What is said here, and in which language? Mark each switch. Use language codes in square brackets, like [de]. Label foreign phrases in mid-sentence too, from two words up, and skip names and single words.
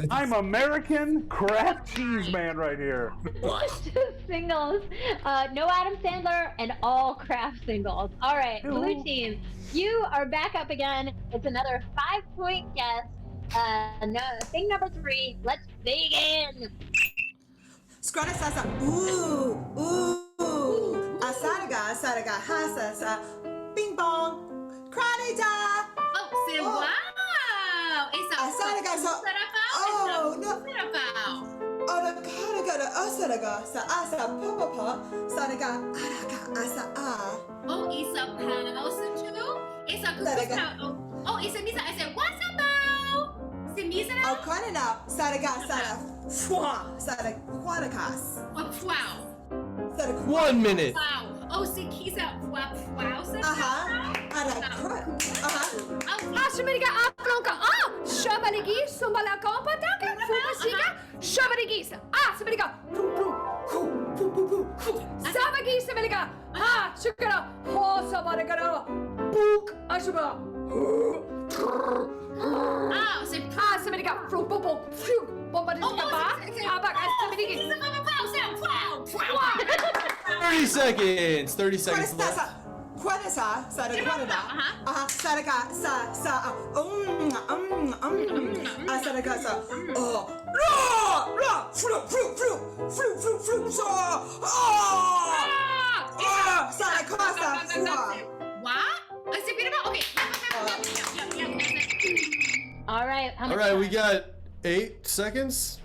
[en] I'm American craft cheese man right here. Singles. No Adam Sandler and all craft singles. All right, blue team, you are back up again. It's another 5-point guess. Thing number 3. Let's begin. Scrata sasa. Ooh. Asadaga, hasa. Bing bong. Kranita. Oh, say wow. Asadaga sa. Oh, no. Oh, the karaga asadaga sa asa papa sadaga araga asa ah. Oh, isa pausa too? Isa kukusa. Oh, isa misa. I said, what's about? Si misa na? Oh, kranina sadaga sada fwa sada kwanakas. Oh, wow. 1 minute. Wow. Oh, si kisa wow. Ashmeriga aplonka. Shabaligi, Sumbalaka, Pataka, Fumasiga, Shabaligis. Sameriga. Sabagi, Sameriga. Shukara, Hosabaragara. Book, Ashba. Si Sameriga, Fruit, Bobo, Fruit, Bombadiga, Abak, Sameriga. 30 seconds. 30 seconds left. Kwanasa sada kwanada. Sadaga sa sadaga sa fruit sadakasa What? I said, okay. All right. All right, we got 8 seconds.